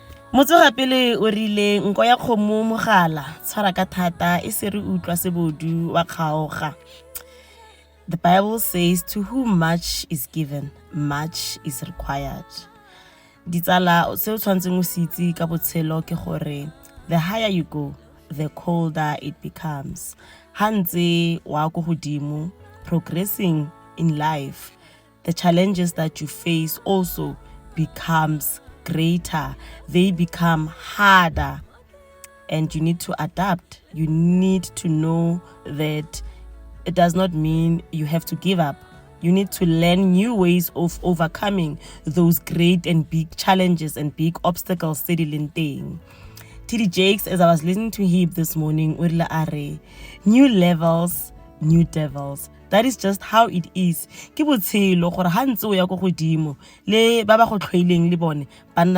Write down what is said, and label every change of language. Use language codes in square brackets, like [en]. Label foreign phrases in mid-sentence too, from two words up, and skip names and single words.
[tn] Motsoga pele o rile nko ya kgomo mogala tshwara ka thata e se re utlwa sebodu wa kgaoga. [en] The Bible says, to whom much is given, much is required. [tn] Ditsala se o tshwantseng o se itse ka botshelo ke gore [en] the higher you go, the colder it becomes. [tn] Hantse wa go godimo, [en] progressing in life, the challenges that you face also becomes greater. They become harder, and you need to adapt. You need to know that it does not mean you have to give up. You need to learn new ways of overcoming those great and big challenges and big obstacles. TD Jakes, as I was listening to him this morning, new levels, new devils. That is just how it is. [tn] Ke botshelo gore ha ntse o ya go godimo le ba ba go tlhoileng le bone